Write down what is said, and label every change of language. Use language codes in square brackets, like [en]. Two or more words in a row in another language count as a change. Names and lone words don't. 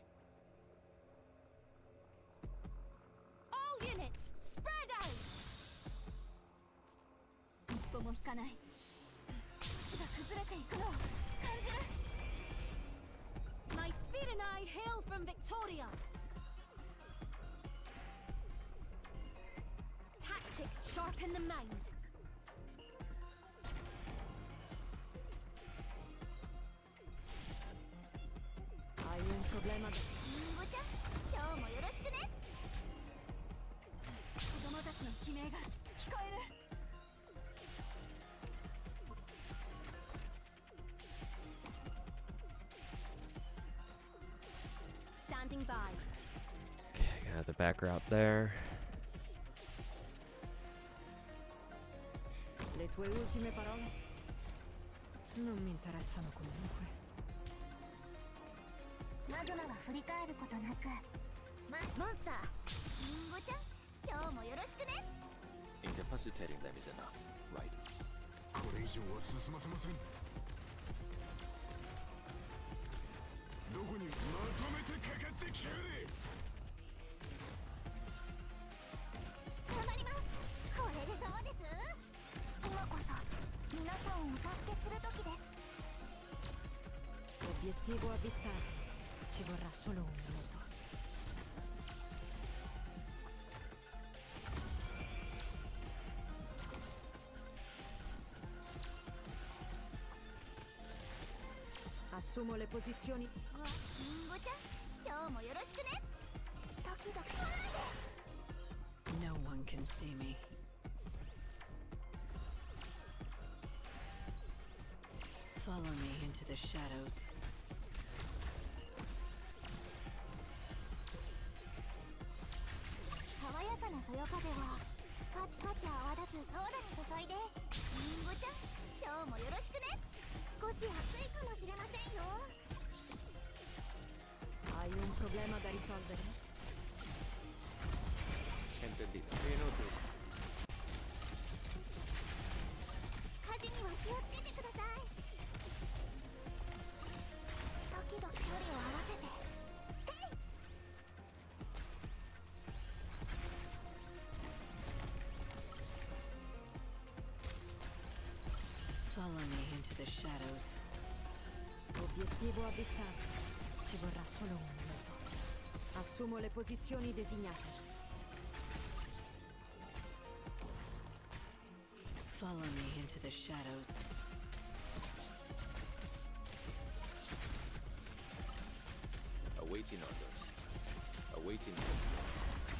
[en] All units, spread out. [ja] 一歩も引かない。足が崩れていくのを感じる。 [en] My speed and I hail from Victoria. Tactics sharpen the mind. [es] Hay un problema. [ja] リンゴちゃん、今日もよろしくね。子供たちの悲鳴が聞こえる。 [en] Standing by. Okay, got the back route there. [it] Le tue ultime parole? Non mi interessano comunque. [ja] マグマは振り返ることなく。モンスター、リンゴちゃん、今日もよろしくね。 [en] Incapacitating them is enough, right? [ja] これ以上は進ませません。どこにまとめてかかってきやがれ。頑張ります。これでどうです？今こそ皆さんをお助けする時です。 [it] Obiettivo avvistato. Ci vorrà solo un minuto. Assumo le posizioni. [ja] リンゴちゃん、今日もよろしくね。ドキドキ。 [en] No one can see me. Follow me into the shadows. [ja] 爽やかなそよ風はパチパチ泡立つソーダに注いで。リンゴちゃん、今日もよろしくね。少し暑いかもしれませんよ。 [it] Hai un problema da risolvere? [es] Entendido. [ja] 火事には気をつけてください。時々距離を合わせて。 [en] Follow me into the shadows. [it] Obiettivo avvistato. Ci vorrà solo un minuto. Assumo le posizioni designate. [en] Follow me into the shadows. Awaiting orders. Awaiting orders.